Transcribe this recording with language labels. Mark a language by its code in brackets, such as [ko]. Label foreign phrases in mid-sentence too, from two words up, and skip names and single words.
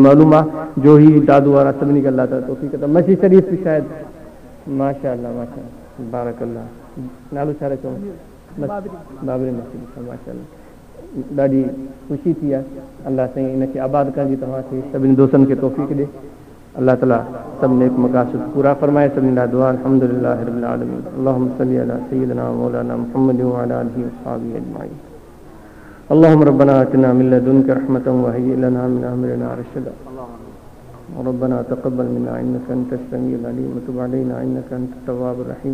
[sd] मालूम आहे जो ही दादू वारा सभिनी खे [ar] الله تعالى [sd] तौफ़ीक़ त मशी शरीफ़ बि शायदि [ar] ما شاء الله ما شاء بارك الله [sd] नालो छा रखो बाबरी मस्जिद [ar] ما شاء الله [sd] ॾाढी ख़ुशी थी आहे अल्लाह साईं इनखे आबाद करण जी तव्हांखे सभिनी दोस्तनि खे तौफ़ीक़ ॾे [ar] الله تعالى [sd] सब नेक मक़ासिद पूरा फरमाए सभिनी लाइ दुआ [ar] الحمد لله رب العالمين اللهم صل على سيدنا مولانا محمد وعلى آله وأصحابه أجمعين اللهم ربنا آتنا من لدنك رحمة وهيئ لنا من أمرنا رشدا ربنا تقبل منا إنك أنت السميع العليم وتب علينا إنك أنت التواب الرحيم.